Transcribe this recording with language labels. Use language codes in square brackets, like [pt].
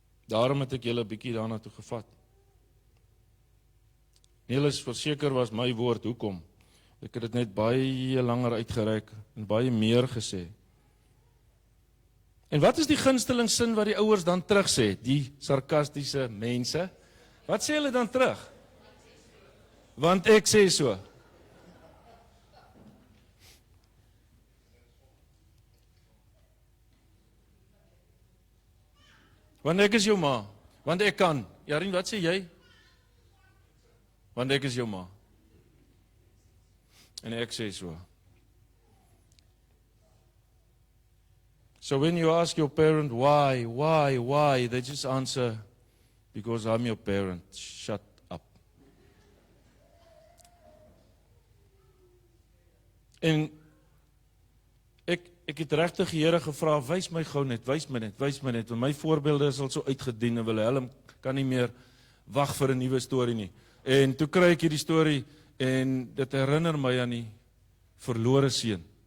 [af] Daarom het ek julle 'n bietjie daarna toe gevat. Neelis, verseker was my woord, hoekom? Ek het dit net baie langer uitgereik en baie meer gesê. En wat is die gunsteling sin wat die ouers dan terug sê, die sarkastiese mense? Wat sê hulle dan terug? Want ek sê so. Want ek is jou ma, want ek kan. Jarin, wat sê jy? Want ek is jou ma. En ek sê so. [en] So when you ask your parent why, they just answer, because I'm your parent, shut up. [af] En ek het regtig die Here gevra, wys my gou net, wys my net, want my voorbeelde is al so uitgedien en Willem kan nie meer wag vir 'n nuwe storie nie. En toe kry ek hierdie storie en dit herinner my aan die verlore seun.